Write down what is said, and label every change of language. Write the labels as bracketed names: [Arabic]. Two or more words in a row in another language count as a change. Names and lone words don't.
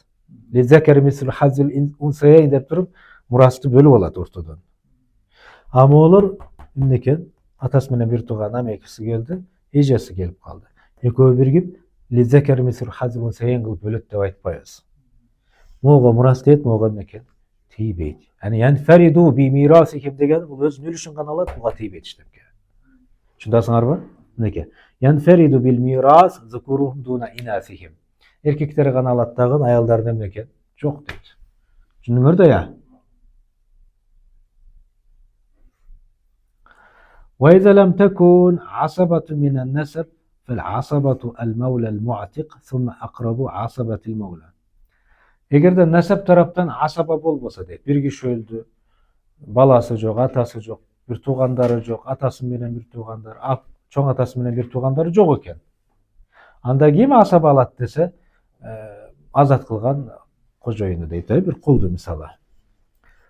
[Arabic] للذكر مثل حظ الأنثيين [Kyrgyz] деп туруп мурасты бөлүп алат ортодон. А могулар эмне экен? Атасы менен bir туган амекеси келди, эжеси келип калды. Экөө биригип [Arabic] للذكر مثل حظ الأنثيين [Kyrgyz] кылып бөлөт деп айтпайбыз. Мого мурас дейт, мого эмне экен? Тийбейт. [Arabic] يعني ينفرد بميراثهم [Kyrgyz] деген бул өзүнүн үлүшүн гана алат, буга тийбейт иштепке. Түшүндүңөрбү? Мынеке. [Arabic] ينفرد بالميراث ذكورهم دون إناثهم. [Kyrgyz] Эркектери гана алат дагы аялдардын эмне экен? Жок дейт. Түшүндүңөр да я? [Arabic] وإذا لم تكن عصبة من النسب فالعصبة المولى المعتق ثم أقرب عصبة المولى. [Kyrgyz] Эгерде насап тараптан асаба болбосо дейт, бир киши өлдү, баласы жок, атасы жок, бир туугандары жок, атасы менен бир туугандар, чоң атасы менен бир туугандары жок экен. Анда ким асаба алат десе, азат кылган кожоюну дейт, бир кулду мисалы.